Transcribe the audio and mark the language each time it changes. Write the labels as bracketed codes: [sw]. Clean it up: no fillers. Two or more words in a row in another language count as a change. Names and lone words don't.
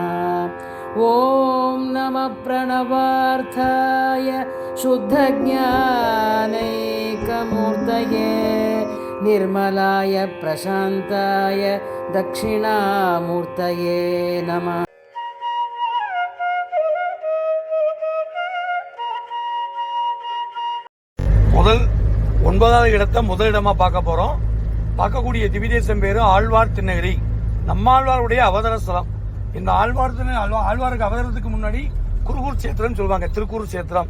[sa] ॐ नमः प्रणवार्थाय शुद्धज्ञानैकमूर्तये निर्मलाय प्रशान्ताय दक्षिणामूर्तये नमः। [ta] முதல் 9வது இடத்தை முதலிடமா பார்க்க போறோம். பார்க்கக்கூடிய திவ்யதேசம் பேரு ஆழ்வார் திருநகரி, நம்மாழ்வாருடைய அவதர ஸ்தலம். இந்த ஆழ்வாருக்கு அவதரத்துக்கு முன்னாடி குருகூர் சேத்திரம் சொல்லுவாங்க, திருக்கூர் சேத்திரம்.